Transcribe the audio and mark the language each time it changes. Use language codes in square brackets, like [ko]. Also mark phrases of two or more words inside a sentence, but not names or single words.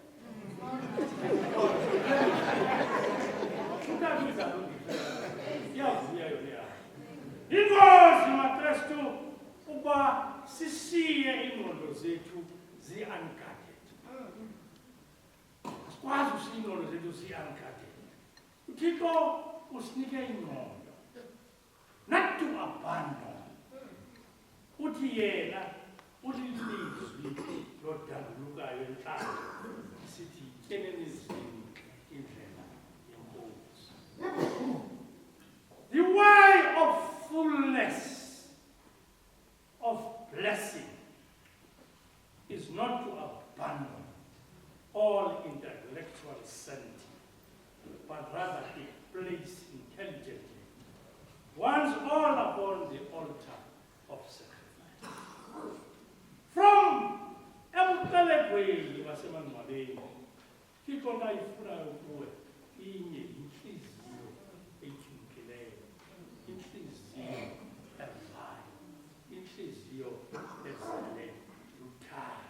[xh] uthatha udaka ulugibisele iyavuya yona ihagu. Ingozi maKristu ukuba sishiye ingqondo zethu zi-unguarded. Sikwazi ushiya ingqondo zethu zi-unguarded. uThixo usinike ingqondo [en] not to abandon. [xh] Uthi yena ulilizwi lodandulukayo entlalo sithi tyeleni ezini indlela yenkosi. [en] The way of fullness of blessing is not to abandon all intellectual sanity, but rather to place intelligently one's all upon the altar of sacrifice. [xh] From emqalekweni wasemangcwabeni Thixo ayifunayo kuwe inye inhliziyo etyumkileyo, inhliziyo evayo, inhliziyo ezele luthando.